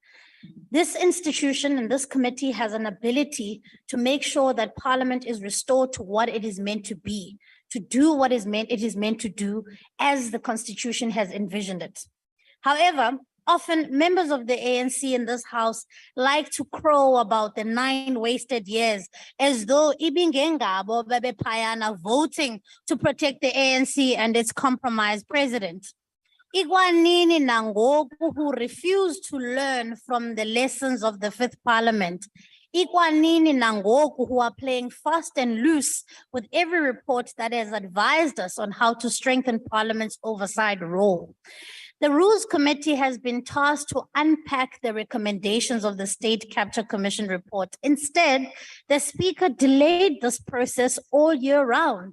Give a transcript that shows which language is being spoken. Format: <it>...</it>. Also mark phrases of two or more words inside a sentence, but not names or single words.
<en>This institution and this committee has an ability to make sure that Parliament is restored to what it is meant to be, to do what it is meant to do as the Constitution has envisioned it. However, often members of the ANC in this House like to crow about the 9 wasted years as though</en> <xh>ibingengabo bebephayana</xh> <en>voting to protect the ANC and its compromised president.</en> <xh>Ikwanini nangoku</xh> <en>who refused to learn from the lessons of the 5th Parliament.</en> <xh>Ikwanini nangoku</xh> <en>who are playing fast and loose with every report that has advised us on how to strengthen Parliament's oversight role. The Rules Committee has been tasked to unpack the recommendations of the State Capture Commission report. Instead, the Speaker delayed this process all year round.</en>